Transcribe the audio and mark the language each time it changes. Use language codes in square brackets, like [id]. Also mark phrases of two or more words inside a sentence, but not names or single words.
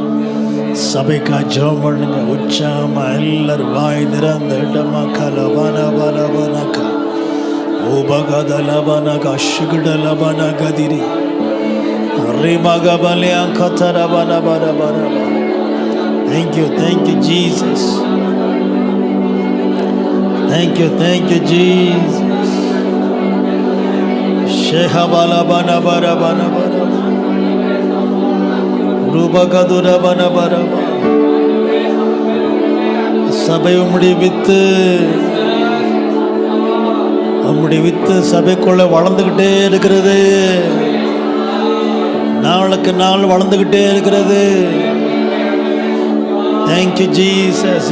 [ta] சபைக்கா ஜெபம் பண்ணுங்க உற்சாகமா எல்லாரும் வாய் திறந்த இடமா கலபன பலபனக்கா உபகதலபனகா சுகுடலபன கதிரி [en] Thank you, Jesus. Thank you, Jesus. Shehabala bana bara bana bara. Rubakadura bana bara. [ta] சபை உம்முடைய வித்து சபைக்குள்ள வளர்ந்துகிட்டே இருக்கிறது. நாளுக்கு நாள் வளர்ந்துக்கிட்டே இருக்கிறது. [en] Thank you Jesus.